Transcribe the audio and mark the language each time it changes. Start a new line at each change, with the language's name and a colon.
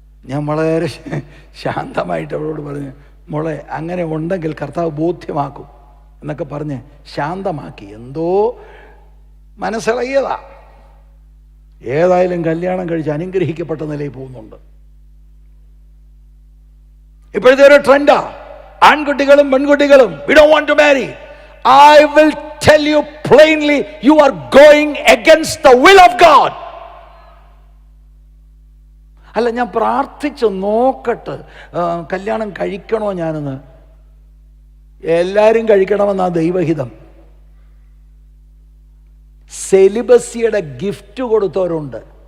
Malayalam: ഞാൻ വളരെ ശാന്തമായിട്ട് അവളോട് പറഞ്ഞു, മോളെ അങ്ങനെ ഉണ്ടെങ്കിൽ കർത്താവ് ബോധ്യമാക്കും എന്നൊക്കെ പറഞ്ഞ് ശാന്തമാക്കി. എന്തോ മനസ്സിളകിയതാ. ഏതായാലും കല്യാണം കഴിച്ച് അനുഗ്രഹിക്കപ്പെട്ട നിലയിൽ പോകുന്നുണ്ട്. ഇപ്പോഴത്തെ ഒരു ട്രെൻഡാ, ആൺകുട്ടികളും പെൺകുട്ടികളും
English: we don't want to marry. I will tell you plainly, you are going against the will of God.
Malayalam: അല്ല, ഞാൻ പ്രാർത്ഥിച്ച് നോക്കട്ടെ കല്യാണം കഴിക്കണോ ഞാനെന്ന്. എല്ലാവരും കഴിക്കണമെന്നാ ദൈവഹിതം. സെലിബസിയുടെ ഗിഫ്റ്റ് കൊടുത്തവരുണ്ട്.